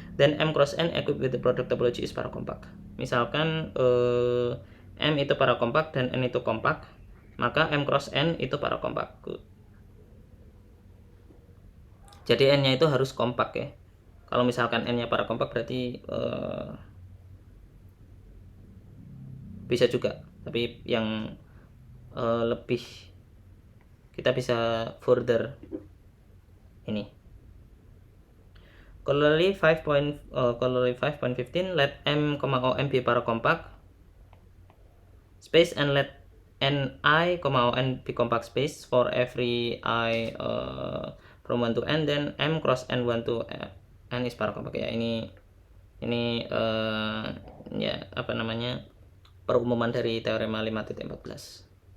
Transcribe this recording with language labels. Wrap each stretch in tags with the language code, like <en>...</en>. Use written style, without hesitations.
<en>Then M cross N equipped with the product topology is paracompact.</en> <id>Misalkan M itu parakompak dan N itu kompak, maka M cross N itu parakompak. Jadi N-nya itu harus kompak ya. Kalau misalkan N-nya parakompak berarti bisa juga, tapi yang lebih kita bisa further ini.</id> <en>Corollary 5.15 let M, O, M be paracompact space and let Ni, O, N be compact space for every I from 1 to N, then M cross N 1 to N is paracompact ya.</en> <id>Ini ya apa namanya, perumuman dari teorema 5.14.</id>